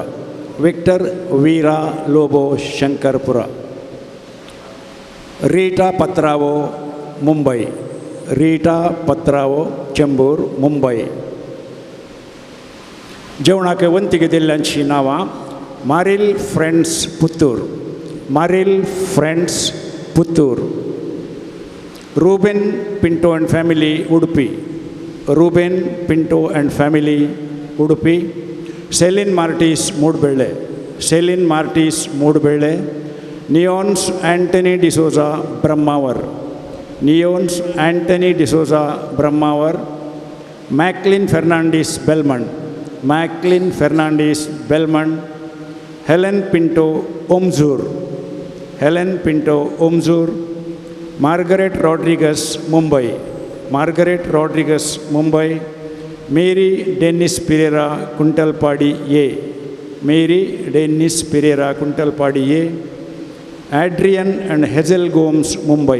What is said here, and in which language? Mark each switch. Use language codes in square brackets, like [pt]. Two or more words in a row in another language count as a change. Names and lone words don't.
[kok] विक्टर वीरा लोबो शंकरपुरा. रीटा पत्रावो मुंबई. रीटा पत्रावो चेंबूर मुंबई. जेवणाक वंतिके दिल्ल्यांची नांवां Maril Friends Puttur. Maril Friends Puttur. Ruben Pinto [en] and family [kok] Udupi. Ruben Pinto [en] and family [kok] Udupi. Celine Martis Mudbele. Celine Martis Mudbele. Neons Anthony D'Souza Brahmavar. Neons Anthony D'Souza Brahmavar. Macklin Fernandez Belmont. Macklin Fernandez Belmont. Helen Pinto Omzur. Helen Pinto Omzur. Margaret Rodriguez Mumbai. Margaret Rodriguez Mumbai. Mary Dennis Pereira Kuntalpadi A. Mary Dennis Pereira Kuntalpadi A. Adrian and Hazel Gomes Mumbai.